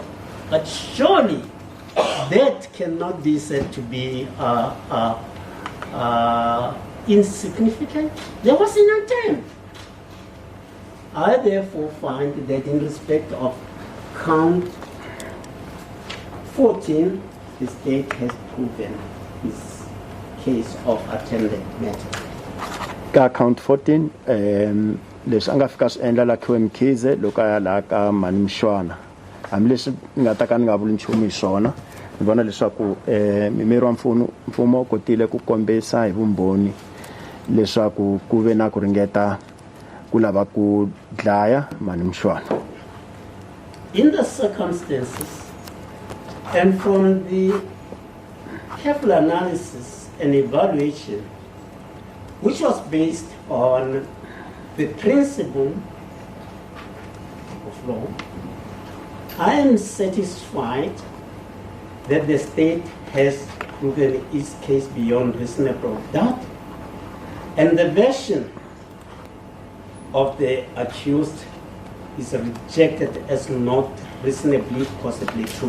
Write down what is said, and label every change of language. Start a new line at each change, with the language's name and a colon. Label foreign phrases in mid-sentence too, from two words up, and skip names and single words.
English: But surely that cannot be said to be insignificant. There was an attempt. I therefore find that in respect of count 14, the state has proven his case of attempted murder.
Tsonga: Ka count 14, leswi a nga fika swi endla Lakiwe Mkhize loko a ya laha ka Mani Mshwana. Hambileswi ni nga ta ka ni nga vuli nchumu hi swona, ni vona leswaku mimiri wa mfumo kotile ku kombisa hi vumbhoni leswaku ku ve na ku ringeta ku lava ku dlaya Mani Mshwana.
English: In the circumstances and from the careful analysis and evaluation, which was based on the principle of law, I am satisfied that the state has proven its case beyond reasonable doubt, and the version of the accused is rejected as not reasonably possibly true.